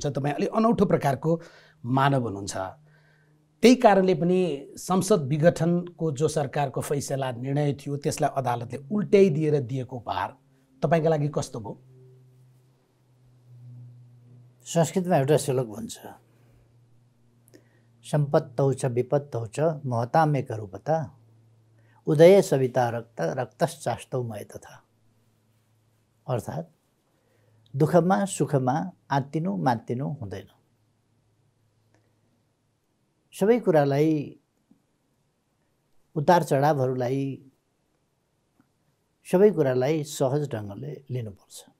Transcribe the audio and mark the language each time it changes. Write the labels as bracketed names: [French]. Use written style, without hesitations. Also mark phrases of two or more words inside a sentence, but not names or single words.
[Nepali] तपाईँ अलि अनौठो प्रकारको मानव हुनुहुन्छ। त्यही कारणले पनि संसद विघटनको जो सरकारको फैसला निर्णय थियो त्यसलाई अदालतले उल्ट्याइदिएर दिएको उपहार तपाईँका लागि कस्तो भयो? संस्कृतमा एउटा श्लोक भन्छ, [Sanskrit] सम्पत्तौ च विपत्तौ च महतामेक रूपता उदय सविता रक्तश्चास्तौ मय तथा। [Nepali] अर्थात् दुःखमा सुखमा आत्तिनु मात्तिनु हुँदैन। सबै कुरालाई, उतार चढावहरूलाई, सबै कुरालाई सहज ढङ्गले लिनुपर्छ।